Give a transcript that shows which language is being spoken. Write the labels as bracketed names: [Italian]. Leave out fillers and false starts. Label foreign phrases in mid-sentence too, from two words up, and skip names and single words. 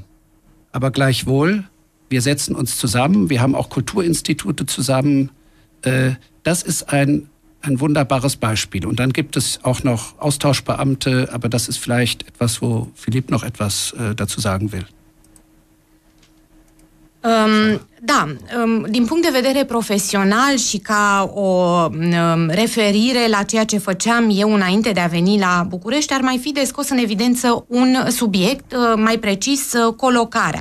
[German] Aber gleichwohl, wir setzen uns zusammen, wir haben auch Kulturinstitute zusammen. Das ist ein wunderbares Beispiel. Und dann gibt es auch noch Austauschbeamte, aber das ist vielleicht etwas, wo Philipp noch etwas dazu sagen will. [Romanian] Din punct de vedere profesional și ca o referire la ceea ce făceam eu înainte de a veni la București, ar mai fi de scos în evidență un subiect, mai precis colocarea.